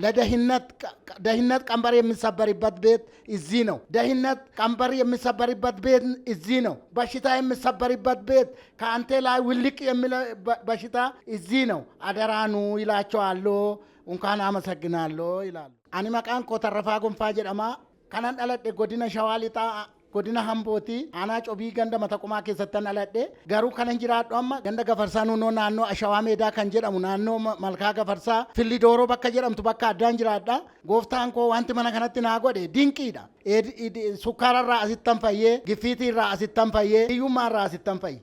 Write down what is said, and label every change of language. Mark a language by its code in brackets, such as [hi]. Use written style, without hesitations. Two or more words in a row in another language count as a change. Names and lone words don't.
[am] ለደህንነት ቀንበር የሚሰበርበት ቤት እዚህ ነው። ደህንነት ቀንበር የሚሰበርበት ቤት እዚህ ነው። በሽታ የሚሰበርበት ቤት ከአንተ ላይ ውልቅ የሚል በሽታ እዚህ ነው። አደራኑ ይላቸዋለሁ። እንኳን አመሰግናለሁ ይላሉ። [om] Ani maqaan koo Taaraffaa Gonfaa jedhama kanan dhaladhe godina Shawaa Lixaa godina Hambooti aanaa cobii ganda mataqumaa keessatti dhaladhe garuu kanan jiraadhu amma ganda Gafarsaa naannoo Ashawaa Meedaa kan jedhamu naannoo Malkaa Gafarsaa Filli Dooroo bakka jedhamtu bakka addaan jiraadha. Gooftaan koo wanti mana kanatti naa godhe dinqiidha. Sukkaararraa asittan fayyee, giffiitiirraa asittan fayyee, hiyyummaarraa asittan fayyee.